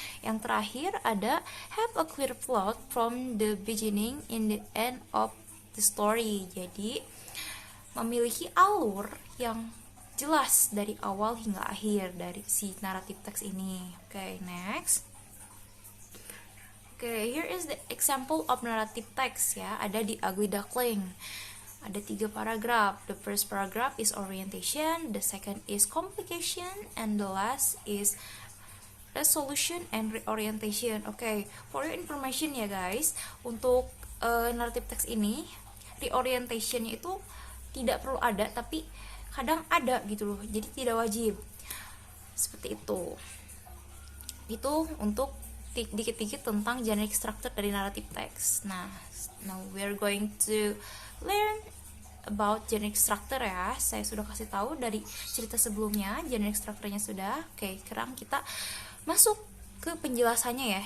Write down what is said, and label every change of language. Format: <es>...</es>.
<id>Yang terakhir ada</id> <en>have a clear plot from the beginning in the end of the story.</en> <id>Jadi memiliki alur yang jelas dari awal hingga akhir dari si naratif teks ini. Oke, next.</id> <en>Oke, here is the example of narrative text ya.</en> <id>Ada di</id> <en>Ugly Duckling. Ada 3 paragraph. The first paragraph is orientation, the second is complication, and the last is resolution and reorientation.</en> <id>Oke,</id> <en>for your information</en> <id>ya guys, untuk narrative text ini reorientation-nya itu tidak perlu ada, tapi kadang ada gitu loh. Jadi tidak wajib. Seperti itu. Itu untuk dikit-dikit tentang generic structure dari narrative text.</id> <en>Now we are going to learn about generic structure ya.</en> <id>Saya sudah kasih tahu dari cerita sebelumnya generic structure-nya sudah. Oke, sekarang kita masuk ke penjelasannya ya.</id>